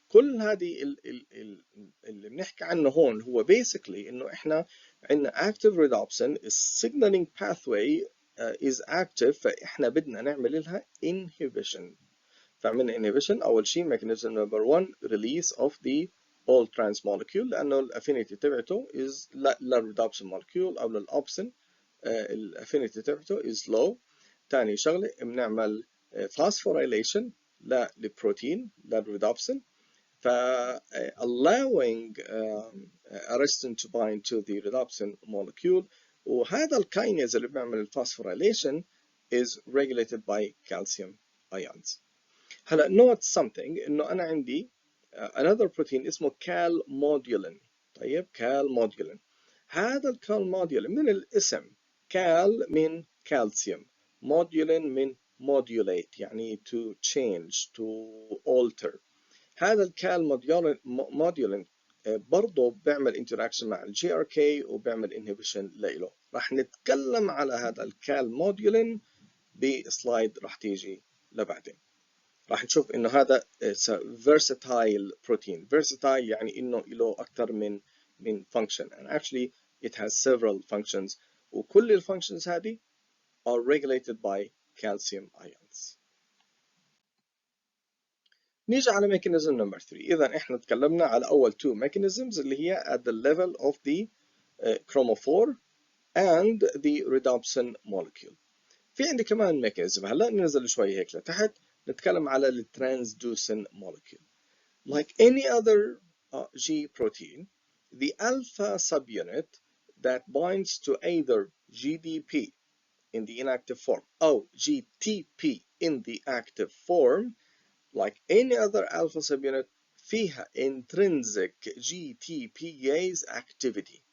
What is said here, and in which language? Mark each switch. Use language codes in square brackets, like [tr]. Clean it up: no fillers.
[ar] كل هذه اللي بنحكي عنه هون هو basically انه احنا عندنا [en] active rhodopsin signaling pathway is active، [ar] فاحنا بدنا نعمل لها inhibition. فعملنا inhibition أول شيء mechanism number 1 [en] release of the all trans molecule [ar] لأنه الافينيتي تبعته is للرودوبسين molecule أو للأوبسين الافينيتي تبعته is low. ثاني شغلة بنعمل phosphorylation للبروتين للرودوبسين، ف [en] allowing arrestin to bind to the rhodopsin molecule. [ar] وهذا الكاينيز اللي بيعمل الفوسفوريليشن [en] is regulated by calcium ions. [ar] هلا [en] note something [ar] انه انا عندي another protein اسمه calmodulin. طيب calmodulin، هذا الكالمودولين من الاسم cal من calcium، modulin من modulate يعني [en] to change to alter. [ar] هذا الكالمودولين برضه بيعمل انتراكشن مع الجي ار كي وبيعمل انهبيشن له. راح نتكلم على هذا الكالمودولين بسلايد راح تيجي لبعدين. راح نشوف انه هذا [en] versatile protein. versatile [ar] يعني انه له اكثر من [en] function and actually it has several functions [ar] وكل الفانكشنز هذه [en] are regulated by calcium ions. [ar] نيجي على mechanism number 3. اذا احنا تكلمنا على اول [en] two mechanisms [ar] اللي هي [en] at the level of the chromophore and the rhodopsin molecule. [ar] في عندي كمان mechanism. هلا ننزل شوي هيك لتحت نتكلم على ال transduction molecule. [en] Like any other G protein, the alpha subunit that binds to either GDP in the inactive form or GTP in the active form, like any other alpha subunit, فيها intrinsic GTPase activity.